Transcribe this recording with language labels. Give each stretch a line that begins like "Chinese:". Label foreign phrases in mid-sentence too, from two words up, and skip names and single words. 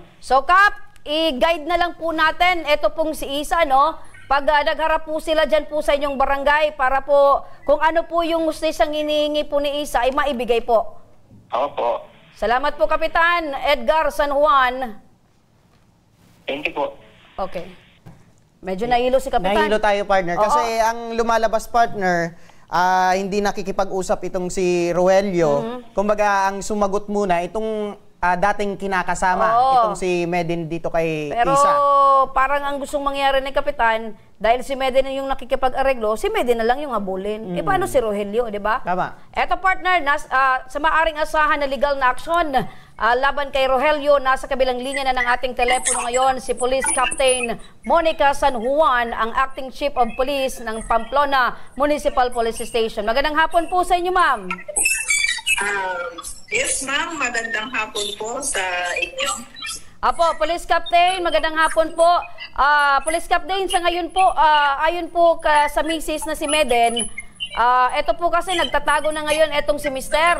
Filipino: So, Kap, i-guide na lang po natin. Ito pong si Isa, no? Pag nagharap po sila dyan po sa inyong barangay para po kung ano po yung justisang hinihingi po ni Isa ay maibigay po. Opo. Salamat po, Kapitan Edgar San Juan.
English: Thank you po.
Filipino: Okay. Medyo nahilo si Kapitan. Nahilo tayo, partner. Kasi ang lumalabas, partner, hindi nakikipag-usap itong si Rogelio. Kumbaga, ang sumagot muna, itong dating kinakasama, itong si Meden dito kay Pero Isa. parang ang gustong mangyari ni Kapitan, dahil si Meden yung nakikipag-areglo, si Meden na lang yung habulin. E paano si Rogelio, di ba? Tama. Eto partner, sa maaring asahan na legal na aksyon, laban kay Rogelio, nasa kabilang linya na ng ating telepono ngayon, si Police Captain Monica San Juan, ang Acting Chief of Police ng Pamplona Municipal Police Station. Magandang hapon po sa inyo, ma'am.
English: Yes, ma'am.
Filipino: Magandang hapon po sa inyo. Apo, Police Captain, magandang hapon po. Police Captain, sa ngayon po, ayon po sa misis na si Meden, ito po kasi nagtatago na ngayon itong si Mister.